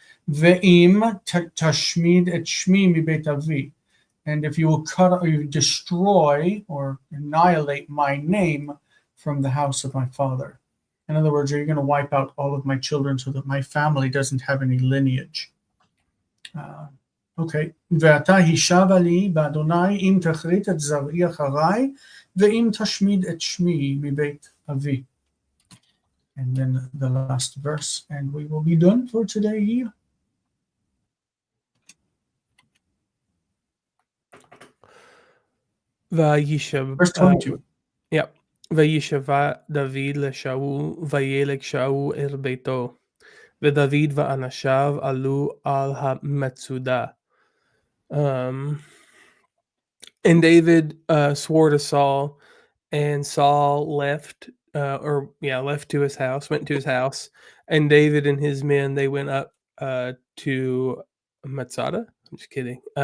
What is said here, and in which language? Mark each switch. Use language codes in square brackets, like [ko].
[he] Ve'im tashmid et shmi mi beit avi, [en] and if you will cut or you destroy or annihilate my name from the house of my father. In other words, are you going to wipe out all of my children so that my family doesn't have any lineage? Okay. [he] ואתה הישבע לי באדוני אם תכרית את זרעי אחריי ואם תשמיד את שמי מבית אבי. [en] And then the last verse, and we will be done for today. Verse 22. Yep. [he] וישבע דוד לשאול וילך שאול אל ביתו ודוד ואנשיו עלו על המצודה. [en] And David swore to Saul, and Saul left to his house, went to his house, and David and his men, they went up to Matsada. I'm just kidding.